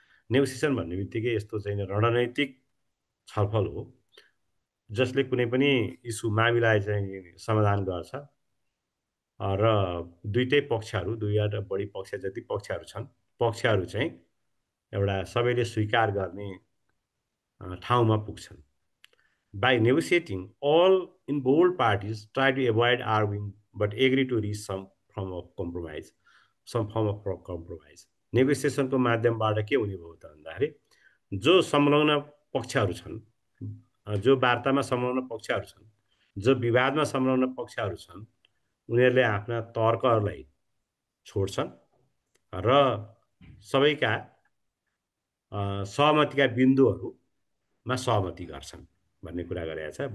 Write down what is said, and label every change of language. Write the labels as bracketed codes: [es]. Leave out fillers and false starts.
[ne] Negotiation भन्ने बित्तिकै यस्तो चाहिँ रणनैतिक छलफल हो, जसले कुनै पनि इस्यु मामिला चाहिँ समाधान गर्छ र दुईटै पक्षहरू, दुई वा बढी पक्ष जति पक्षहरू छन्, पक्षहरू चाहिँ एउटा सबैले स्वीकार गर्ने ठाउँमा पुग्छन्। [en] By negotiating, all involved parties try to avoid arguing but agree to reach some form of compromise. Some form of compromise. [ne] नेगोसिएसनको माध्यमबाट के हुने भयो त भन्दाखेरि, जो संलग्न पक्षहरू छन्, जो वार्तामा संलग्न पक्षहरू छन्, जो विवादमा संलग्न पक्षहरू छन्, उनीहरूले आफ्ना तर्कहरूलाई छोड्छन् र सबैका सहमतिका बिन्दुहरूमा सहमति गर्छन् भन्ने कुरा गरेको छ।